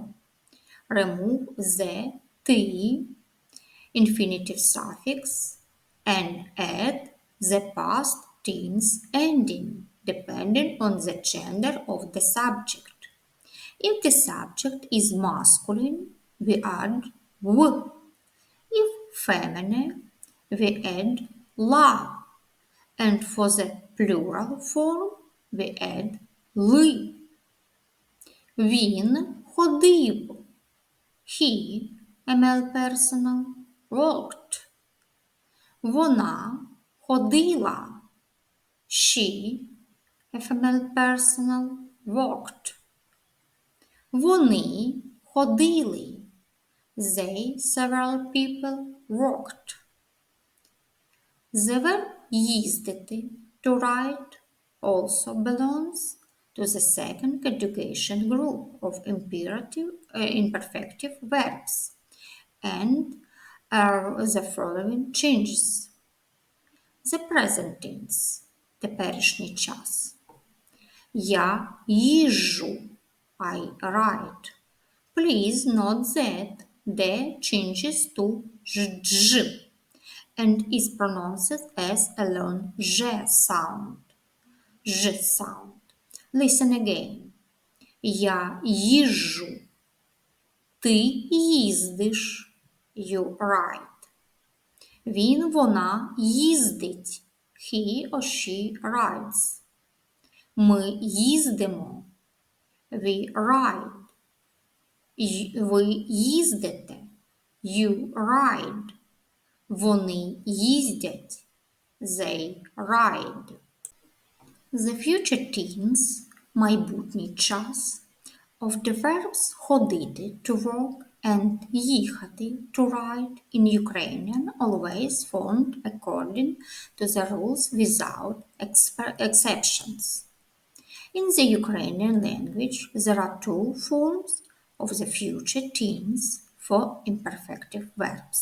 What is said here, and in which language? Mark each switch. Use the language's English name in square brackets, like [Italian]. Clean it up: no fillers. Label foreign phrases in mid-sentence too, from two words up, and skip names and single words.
[English] Remove the ти, infinitive suffix, and add the past tense ending, depending on the gender of the subject. If the subject is masculine, we add в. If feminine, we add ла. And for the plural form, we add ли. [Ukrainian] Він ходив. [English] He, a male personal, walked. [Ukrainian] Вона ходила. [English] She, a female personal, walked. [Ukrainian] Вони ходили. [English] They, several people, walked. The verb їздити, to ride, also belongs to the second conjugation group of imperfective verbs and the following changes. The present tense, [Ukrainian] теперішній час. Я їжджу, [English] I ride. Please note that the changes to ж and is pronounced as a long j sound. J sound. Listen again. [Ukrainian] Я їжджу. Ти їздиш. [English] You ride. [Ukrainian] Він, вона їздить. [English] He or she rides. [Ukrainian] Ми їздимо. [English] We ride. [Ukrainian] Ви їздите. [English] You ride. [Ukrainian] Вони їздять. [English] They ride. The future tense, [Ukrainian] майбутній час, [English] of the verbs ходити, to work, and їхати, to ride, in Ukrainian always formed according to the rules without exceptions. In the Ukrainian language, there are two forms of the future tense for imperfective verbs.